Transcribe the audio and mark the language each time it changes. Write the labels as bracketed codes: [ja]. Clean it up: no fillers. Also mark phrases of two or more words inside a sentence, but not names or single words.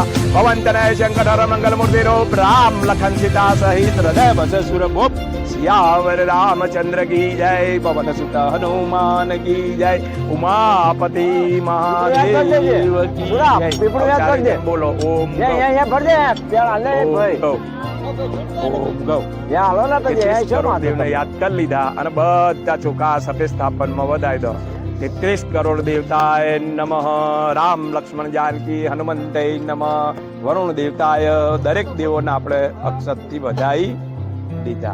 [hi] पवन तनय शंकर हर मंगल मूर्ति रूप राम लखन सीता सहित हृदय बस सुर भूप. सियावर रामचंद्र की जय पवन सुत हनुमान की जय उमापति महादेव की जय. बोलो ओम [gu] દેવને યાદ કરી લીધા અને બધા ચોખા સફેદ સ્થાપન માં વધારી દો. 33 કરોડ દેવતાય નમઃ. રામ લક્ષ્મણ જાનકી હનુમંતે નમઃ. વરુણ દેવતાય દરેક દેવોને આપણે અક્ષતથી વધાઈ દીધા.